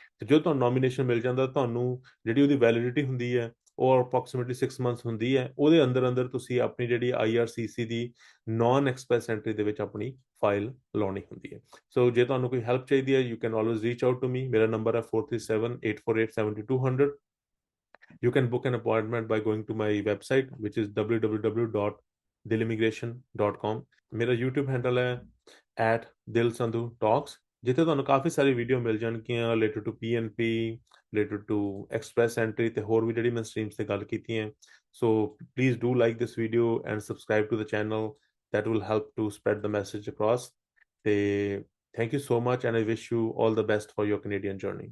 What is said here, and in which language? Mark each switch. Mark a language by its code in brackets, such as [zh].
[pa] ਤੇ ਜਦੋਂ ਤੁਹਾਨੂੰ ਨੋਮੀਨੇਸ਼ਨ ਮਿਲ ਜਾਂਦਾ, ਤੁਹਾਨੂੰ ਜਿਹੜੀ ਉਹਦੀ ਵੈਲਿਡਿਟੀ ਹੁੰਦੀ ਹੈ ਉਹ ਅਪਰੋਕਸੀਮੇਟਲੀ 6 months ਹੁੰਦੀ ਹੈ। ਉਹਦੇ ਅੰਦਰ ਤੁਸੀਂ ਆਪਣੀ ਜਿਹੜੀ IRCC ਦੀ ਨਾਨ ਐਕਸਪ੍ਰੈਸ ਐਂਟਰੀ ਦੇ ਵਿੱਚ ਆਪਣੀ ਫਾਈਲ ਲਾਉਣੀ ਹੁੰਦੀ ਹੈ। ਸੋ ਜੇ ਤੁਹਾਨੂੰ ਕੋਈ ਹੈਲਪ ਚਾਹੀਦੀ ਹੈ, [en] You can always reach out to me. [pa] ਮੇਰਾ ਨੰਬਰ ਹੈ 4378487200। [en] You can book an appointment by going to my website, which is www.dilimmigration.com. [hi] मेरा YouTube handle है [en] @dilsandhutalks। [pa] ਜਿੱਥੇ ਤੁਹਾਨੂੰ ਕਾਫੀ ਸਾਰੀ ਵੀਡੀਓ ਮਿਲ ਜਾਣਗੀਆਂ [en] related to PNP, related to express entry [pa] ਤੇ ਹੋਰ ਵੀ ਜਿਹੜੀ ਮੈਂ ਸਟਰੀਮਸ ਤੇ ਗੱਲ ਕੀਤੀ ਹੈ। [en] So please do like this video and subscribe to the channel, that will help to spread the message across. ਤੇ thank you so much and I wish you all the best for your Canadian journey.